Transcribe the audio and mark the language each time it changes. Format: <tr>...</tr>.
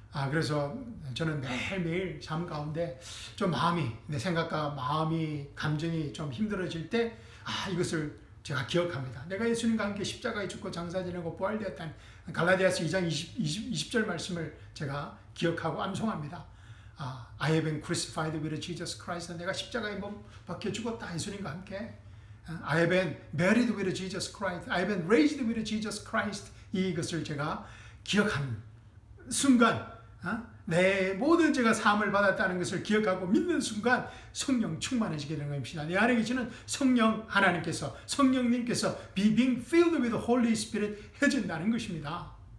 <ko>그래서 저는 매일매일 삶 가운데 좀 내 생각과 마음이, 감정이 좀 힘들어질 때 이것을 제가 기억합니다. 내가 예수님과 함께 십자가에 죽고 장사 지내고 부활되었다는 갈라디아서 2장 20절 말씀을 제가 기억하고 암송합니다.</ko> <en>I have been crucified with Jesus Christ.</en> <ko>내가 십자가에 못 박혀 죽었다 예수님과 함께.</ko> <en>I have been buried with Jesus Christ. I have been raised with Jesus Christ.</en> <ko>이것을 제가 기억하는 순간 내 모든 죄가 사함을 받았다는 것을 기억하고 믿는 순간 성령 충만해지게 되는 것입니다. 내 안에 계시는 성령 하나님께서, 성령님께서</ko> <en>being filled with the Holy Spirit</en> <ko>해진다는 것입니다.</ko>